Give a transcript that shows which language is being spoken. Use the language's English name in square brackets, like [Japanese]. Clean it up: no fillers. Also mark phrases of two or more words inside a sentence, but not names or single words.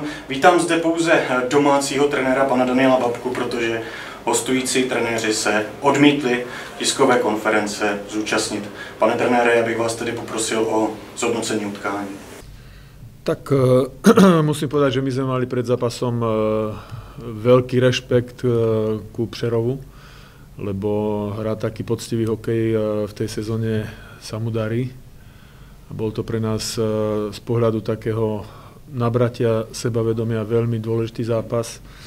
[Czech] Vítám zde pouze domácího trenéra pana Daniela Babku, protože hostující trenéři se odmítli tiskové konference zúčastnit. Pane trenére, já bych vás tedy poprosil o zhodnocení utkání. [Slovak] Tak musím povedať, že my sme mali pred zápasom veľký rešpekt ku Přerovu, lebo hrá taký poctivý hokej v tej sezóne sa mu darí. Bol to pre nás z pohľadu takého nabratia sebavedomia veľmi dôležitý zápas.